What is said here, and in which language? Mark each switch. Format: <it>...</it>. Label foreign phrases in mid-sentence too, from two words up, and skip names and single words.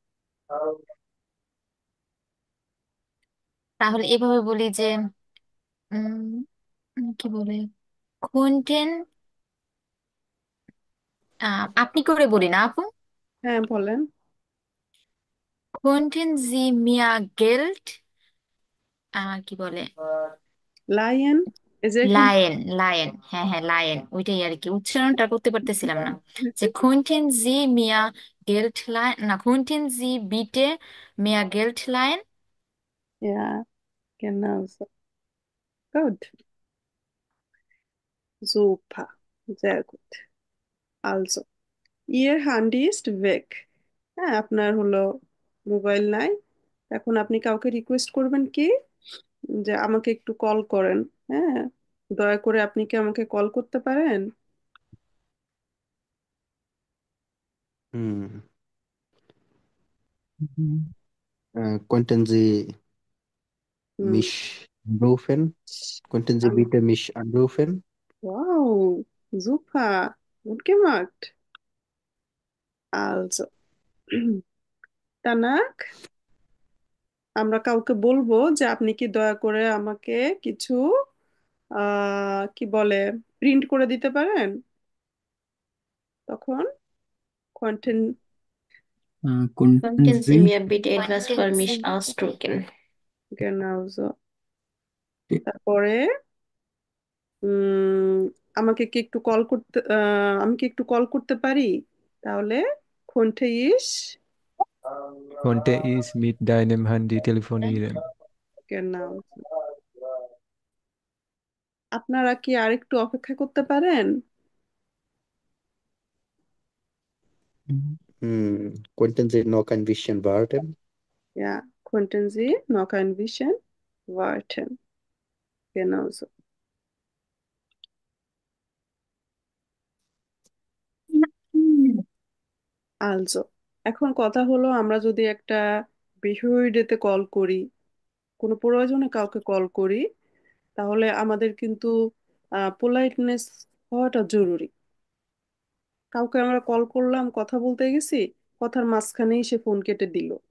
<bn>তাহলে এভাবে বলি যে উম কি বলে, কোনটেন, আপনি করে বলি না আপু? হ্যাঁ, বলেন।</bn> <de>Könnten Sie mir Geld</de> <bn>কি বলে লায়ন, এই যে এখানে লায়েন লায়েন, হ্যাঁ হ্যাঁ লায়েন, ওইটাই আর কি, উচ্চারণটা করতে পারতেছিলাম না।</bn> <de>যে könnten Sie mir Geld leihen, না könnten Sie bitte mir Geld leihen? ja, genau so. Gut, super, sehr gut. Also, Ihr Handy ist weg.</de> <bn>হ্যাঁ, আপনার হলো মোবাইল নাই। এখন আপনি কাউকে রিকোয়েস্ট করবেন কি যে আমাকে একটু কল করেন। হ্যাঁ, দয়া করে আপনি কি আমাকে কল করতে পারেন?</bn> <de>হুম Könnten Sie হুম, mich anrufen? Könnten Sie</de> <bn>আমি</bn> <de>bitte mich anrufen? Wow, super, gut gemacht. Also, Tanak,</de> <bn>আমরা কাউকে বলবো যে আপনি কি দয়া করে আমাকে কিছু কি বলে প্রিন্ট করে দিতে পারেন? তখন কন্টেন্ট</bn> <de>Konnten Könnten Sie Sie mir bitte etwas für Könnten mich Sie ausdrucken? genau so.</de> <bn>তারপরে উম, আমাকে কি একটু কল করতে আমি কি একটু কল করতে পারি? তাহলে</bn> <de>Könnte ich Konnte ich mit deinem Handy telefonieren? genau.</de> <bn>আপনারা কি আরেকটু অপেক্ষা করতে পারেন?</bn> <de>Könnten Sie noch ein bisschen warten? Ja, könnten Sie noch ein bisschen warten? Genau so. Also,</de> <bn>এখন কথা হলো আমরা যদি একটা বিষয়টাতে কল করি, কোনো প্রয়োজনে কাউকে কল করি, তাহলে আমাদের কিন্তু পোলাইটনেস হওয়াটা জরুরি। কাউকে আমরা কল করলাম, কথা বলতে গেছি, কথার মাঝখানেই সে ফোন কেটে দিল।</bn>